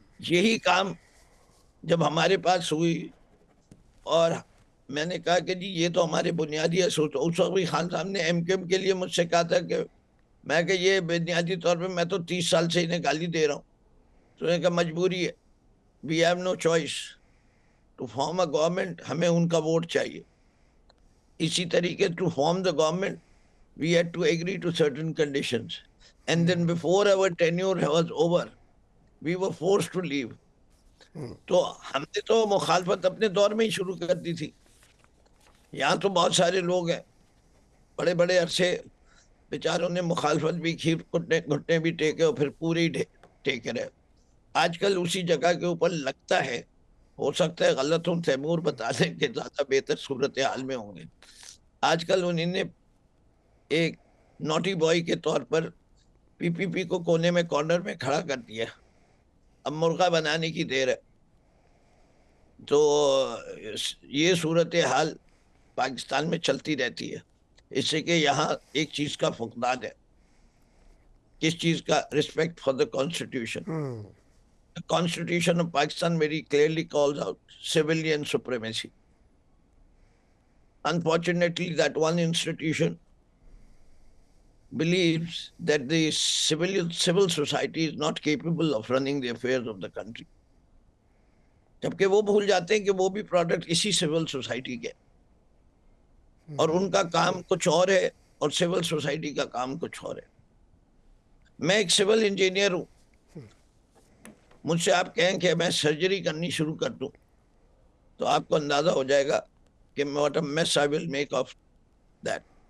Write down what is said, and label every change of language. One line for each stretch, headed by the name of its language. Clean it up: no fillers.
Urdu: یہی کام جب ہمارے پاس ہوئی اور میں نے کہا کہ جی یہ تو ہمارے بنیادی اصول، اس وقت بھی خان صاحب نے MQM کے لیے مجھ سے کہا تھا کہ یہ بنیادی طور پہ میں تو 30 سال سے انہیں گالی دے رہا ہوں. تو انہوں نے کہا مجبوری ہے،
English: we have no choice to form a government،
Urdu: ہمیں ان کا ووٹ چاہیے. اسی طریقے
English: to form the government we had to agree to certain conditions, and then before our tenure was over we were forced to leave.
Urdu: تو ہم نے تو مخالفت اپنے دور میں ہی شروع کر دی تھی. یہاں تو بہت سارے لوگ ہیں بڑے بڑے عرصے بیچاروں نے مخالفت بھی کی، گھٹنے بھی ٹیکے اور پھر پورے ہی ٹیکے رہے. آج کل اسی جگہ کے اوپر لگتا ہے، ہو سکتا ہے غلط ہوں، تیمور بتا دیں کہ زیادہ بہتر صورتحال میں ہوں گے. آج کل انہوں نے ایک نوٹی بوائے کے طور پر PPP کو کونے میں کارنر میں کھڑا کر دیا. اب مرغا بنانے کی دیر ہے. تو یہ صورتحال پاکستان میں چلتی رہتی ہے، اس سے کہ یہاں ایک چیز کا فقدان ہے، کس چیز کا؟ Respect for the constitution.
English: The Constitution of Pakistan very clearly calls out civilian supremacy. Unfortunately, that one institution believes that the civil society is not capable of running the affairs of the country.
Urdu: جبکہ وہ بھول جاتے ہیں کہ وہ بھی product اسی civil society کے، اور ان کا کام کچھ اور ہے اور سول سوسائٹی کا کام کچھ اور ہے. میں ایک سول انجینئر ہوں، مجھ سے آپ کہیں کہ میں سرجری کرنی شروع کر دوں تو آپ کو اندازہ ہو جائے گا کہ
English: what a mess I will make of that.